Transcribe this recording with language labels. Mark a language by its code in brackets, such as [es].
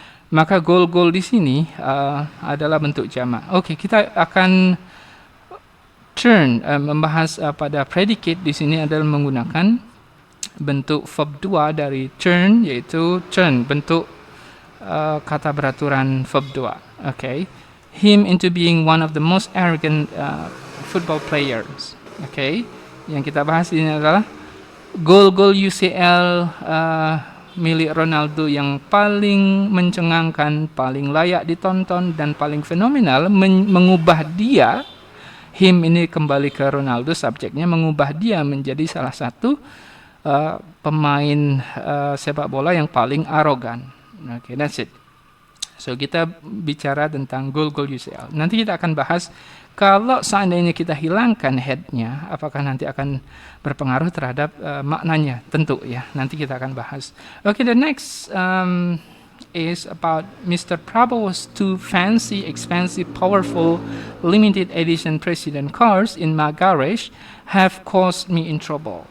[id] Maka gol-gol di sini adalah bentuk jamak. Oke, kita akan membahas pada predicate di sini adalah menggunakan bentuk verb 2 dari turn, yaitu turn, bentuk kata beraturan verb 2. [en] Okay, him into being one of the most arrogant football players. [id] Okay, yang kita bahas ini adalah gol-gol UCL milik Ronaldo yang paling mencengangkan, paling layak ditonton, dan paling fenomenal, mengubah dia. Him ini kembali ke Ronaldo, subjeknya mengubah dia menjadi salah satu pemain sepak bola yang paling arogan. [en] Okay, that's it. So [id] kita bicara tentang gol-gol UCL. Nanti kita akan bahas Kalau seandainya kita hilangkan head-nya, apakah nanti akan berpengaruh terhadap maknanya? Tentu ya, nanti kita akan bahas. [en] Okay, the next is about Mr. Prabowo's two fancy, expensive, powerful, limited edition president cars in my garage have caused me in trouble.